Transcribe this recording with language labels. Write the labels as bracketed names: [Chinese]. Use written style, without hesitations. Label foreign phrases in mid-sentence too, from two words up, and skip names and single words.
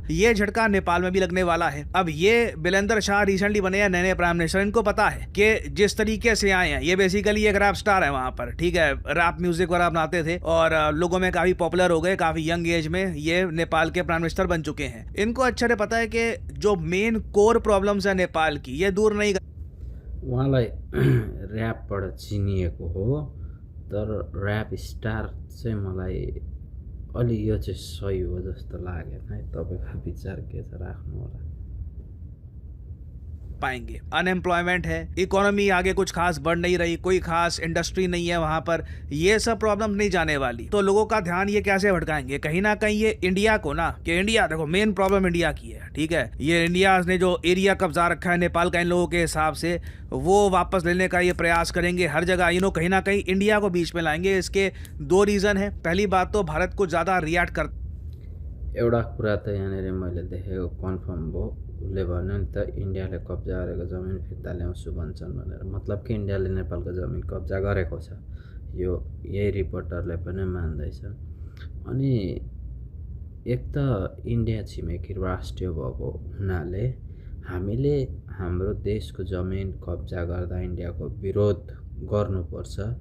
[Hindi] ये झटका नेपाल में भी लगने वाला है। अब ये वीरेंद्र शाह रिसेंटली बने हैं नए [English] prime minister, [Hindi] इनको पता है कि जिस तरीके से आए हैं, ये बेसिकली एक [English] rap star [Hindi] है वहां पर, ठीक है, [English] rap music [Hindi] वगैरह बनाते थे और लोगों में काफी पॉपुलर हो गए, काफी [English] young age [Hindi] में ये नेपाल के [English] prime minister [Hindi] बन चुके हैं। इनको अच्छे से पता है कि जो [English] main core problems [Hindi] है नेपाल की, ये दूर नहीं। [Nepali] उहाँलाई ऱ्यापबाट चिनिएको हो, तर [English] rap star [Nepali] चाहिँ मलाई अलि यो चाहिँ सही हो जस्तो लागेन है। तपाईँको विचार के छ, राख्नु होला। [Hindi] पाएंगे अनएम्प्लॉयमेंट है, इकोनॉमी आगे कुछ खास बढ़ नहीं रही, कोई खास इंडस्ट्री नहीं है वहां पर, ये सब प्रॉब्लम नहीं जाने वाली। तो लोगों का ध्यान ये कैसे भटकाएंगे, कहीं ना कहीं ये इंडिया को ना, कि इंडिया देखो [English] main problem [Hindi] इंडिया की है, ठीक है, ये इंडिया ने जो एरिया कब्जा रखा है नेपाल का इन लोगों के हिसाब से, वो वापस लेने का ये प्रयास करेंगे हर जगह। कहीं ना कहीं इंडिया को बीच में लाएंगे। इसके दो रीजन है। पहली बात तो भारत को ज्यादा रिएक्ट कर, [Nepali] एउटा कुरा त यहाँनिर मैले देखेको कन्फर्म भयो, उसले भन्यो नि त इन्डियाले कब्जा गरेको जमिन फिर्ता ल्याउँछु भन्छन् भनेर। मतलब कि इन्डियाले नेपालको जमिन कब्जा गरेको छ, यो यही रिपोर्टरले पनि मान्दैछ। अनि एक त इन्डिया छिमेकी राष्ट्र भएको हुनाले हामीले हाम्रो देशको जमिन कब्जा गर्दा इन्डियाको विरोध गर्नुपर्छ।